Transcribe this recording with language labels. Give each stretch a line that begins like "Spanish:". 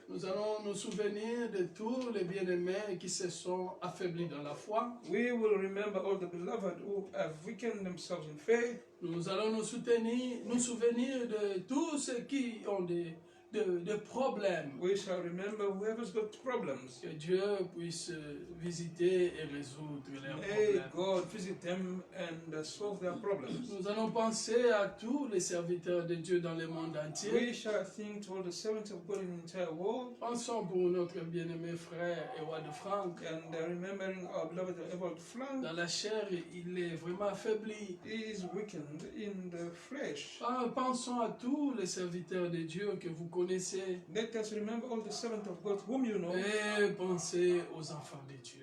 French: Nous allons nous souvenir de tous les bien-aimés qui se sont affaiblis dans la foi.
English: We will remember all the beloved who have weakened themselves in faith.
French: Nous allons nous souvenir de tous ceux qui ont des problèmes.
English: We shall remember whoever's got problems.
French: Que Dieu puisse visiter et résoudre leurs
English: May
French: problèmes.
English: God visit them and solve their problems.
French: Nous allons penser à tous les serviteurs de Dieu dans le monde
English: We
French: entier.
English: shall think to all the servants of God in the entire world,
French: Pensons pour notre bien-aimé frère Ewad Frank.
English: and remembering our beloved Ewald Frank.
French: Dans la chair, il est vraiment affaibli.
English: He is weakened in the flesh.
French: Pensons à tous les serviteurs de Dieu que vous connaissez.
English: Let us remember all the servants of God whom you know,
French: Et pensez aux enfants de Dieu.